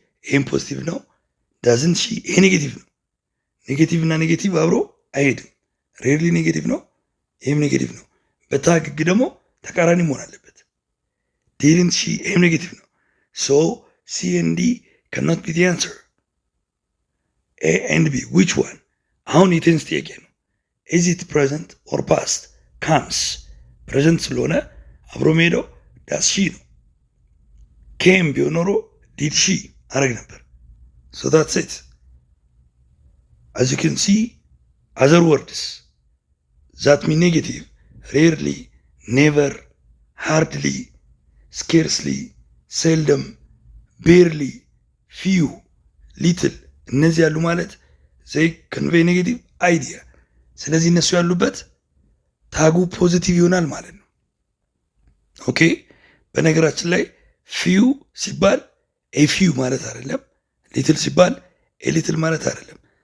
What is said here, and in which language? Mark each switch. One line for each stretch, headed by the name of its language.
Amharic: ይህም ፖዚቲቭ ነው። ዳዝንት ሺ? ይሄ ኔጌቲቭ ነው። ኔጌቲቭ እና ኔጌቲቭ አብሮ አይሄድም። ሬርሊ ኔጌቲቭ ነው፣ ይህም ኔጌቲቭ ነው። በታግ ህግ ደግሞ ተቃራኒ መሆን አለበት። ዲድንት ሺ? ይህም ኔጌቲቭ ነው። ሶ ሲ ኤንድ ዲ
English: cannot be the answer. A and B, which one?
Amharic: አሁን የቴንስ ጥያቄ ነው።
English: is it present or past?
Amharic: comes ፕሬዘንት ስለሆነ አብሮ መሄደው ዳስ ሺ ነው። ኬም ቢሆን ኖሮ ዲድ ሺ አረግ ነበር።
English: so that's it. as you can see other words that mean negative rarely, never, hardly, scarcely, seldom, barely, few, little
Amharic: እነዚህ ያሉ ማለት
English: ዘይ ኮንቬይ ኔጌቲቭ አይዲያ።
Amharic: ስለዚህ እነሱ ያሉበት ታጉ ፖዚቲቭ ይሆናል ማለት ነው። ኦኬ በነገራችን ላይ ፊው ሲባል ኤ ፊው ማለት አይደለም። ሊትል ሲባል ኤ ሊትል ማለት አይደለም።